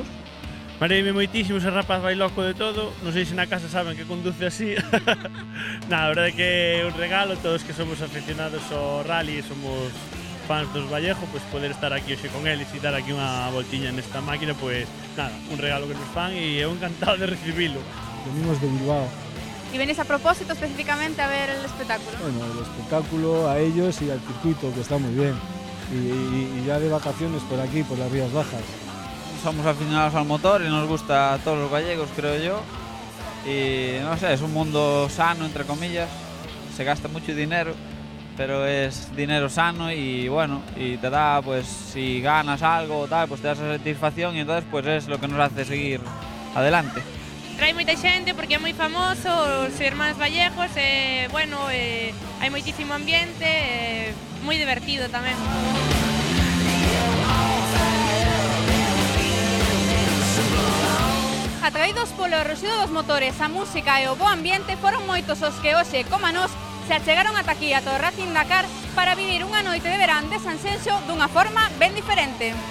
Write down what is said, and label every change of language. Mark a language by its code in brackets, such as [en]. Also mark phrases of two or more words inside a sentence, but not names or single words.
[gl] Mareime moitísimo, ese rapaz vai loco de todo, non sei se na casa saben que conduce así. A verdade é que é un regalo, todos que somos aficionados ao rally e somos fans dos Vallejo, pois poder estar aquí hoxe con eles e dar aquí unha voltiña nesta máquina, pois nada, un regalo que nos fan e eu encantado de recibilo. [es] Venimos de Bilbao. ¿Y venís a propósito específicamente a ver el espectáculo? Bueno, el espectáculo, a ellos y al circuito, que está muy bien. Y ya de vacaciones por aquí, por las Rías Bajas. Somos aficionados al motor y nos gusta a todos los gallegos, creo yo. Y no sé, es un mundo sano, entre comillas. Se gasta mucho dinero, pero es dinero sano y bueno, y te da, pues, si ganas algo o tal, pues te da esa satisfacción y entonces pues es lo que nos hace seguir adelante. [gl] trae moita xente porque é moi famoso, os irmáns Vallejos, bueno, hai moitísimo ambiente, moi divertido tamén. Atraídos polo ruxido dos motores, a música e o bo ambiente, foron moitos os que hoxe, como a nós, se achegaron ata aquí a todo Racing Dakar para vivir unha noite de verán de Sanxenxo dunha forma ben diferente.